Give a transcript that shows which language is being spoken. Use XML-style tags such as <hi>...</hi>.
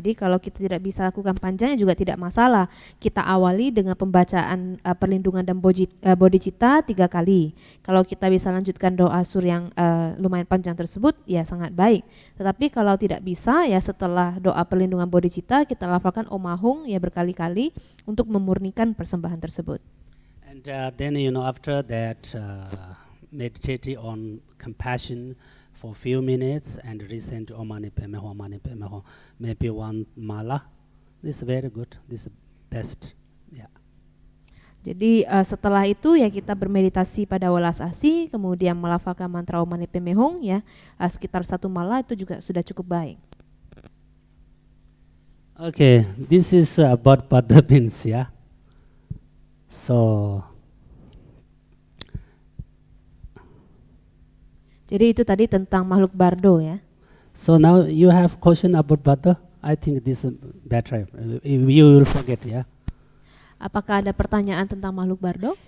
<id>Jadi kalau kita tidak bisa lakukan panjangnya juga tidak masalah. Kita awali dengan pembacaan perlindungan dan bodhicitta 3 kali. Kalau kita bisa lanjutkan doa sur yang lumayan panjang tersebut, ya sangat baik. Tetapi kalau tidak bisa, ya setelah doa perlindungan bodhicitta kita lafalkan Om Ahung ya berkali-kali untuk memurnikan persembahan tersebut.</id> <en>And then after that meditate on compassion for few minutes and recite Om Mani Padme Hum, Mani Padme Hum, maybe 1 mala. This is very good. This is best. Yeah.</en> <id>Jadi setelah itu ya kita bermeditasi pada welas asih, kemudian melafalkan mantra Om Mani Padme Hum ya sekitar 1 mala itu juga sudah cukup baik.</id> <en>Okay, this is about Pada beans, yeah. So</en> <id>jadi itu tadi tentang makhluk bardo ya.</id> <en>So now you have question about Pada? I think this is better. You will forget, yeah.</en> <id>Apakah ada pertanyaan tentang makhluk bardo?</id>